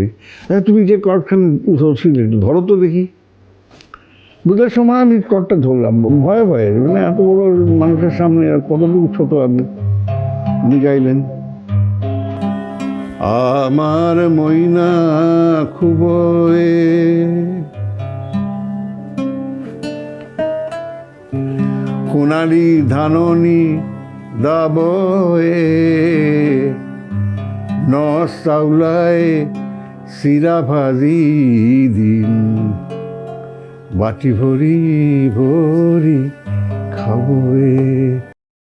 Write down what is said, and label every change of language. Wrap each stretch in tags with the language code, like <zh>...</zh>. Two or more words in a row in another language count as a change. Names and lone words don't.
<bn>তুমি যে কর্ডখান ধরছিলে, ধরো তো দেখি। বুঝার সময় আমি কর্ডটা ধরলাম ভয়ে ভয়ে, মানে এত বড় মানুষের সামনে আর কতটুকু ছোট আমি। উনি গাইলেন,</bn> <as>আমার ময়না খুব সোণালী ধাননি দাবয়ে, ন চাউলায় চিৰা ভাজি দিম, বাটি ভৰি ভৰি খাবয়ে।</as>